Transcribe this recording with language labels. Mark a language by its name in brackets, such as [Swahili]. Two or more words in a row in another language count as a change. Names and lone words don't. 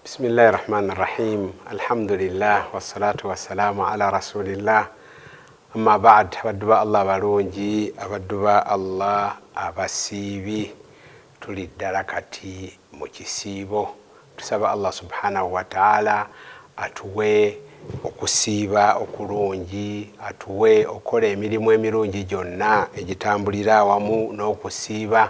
[Arabic] بسم الله الرحمن الرحيم. الحمد لله والصلاة والسلام على رسول الله. أما بعد. [Ganda] Abadduba Allah balungi, abadduba Allah abasibi, tuli ddala kati mu kisiibo. Tusaba [Arabic] الله سبحانه وتعالى [Ganda] atuwe okusiiba okulungi, atuwe okola emirimu emirungi gyonna egitambulira awamu n'okusiiba.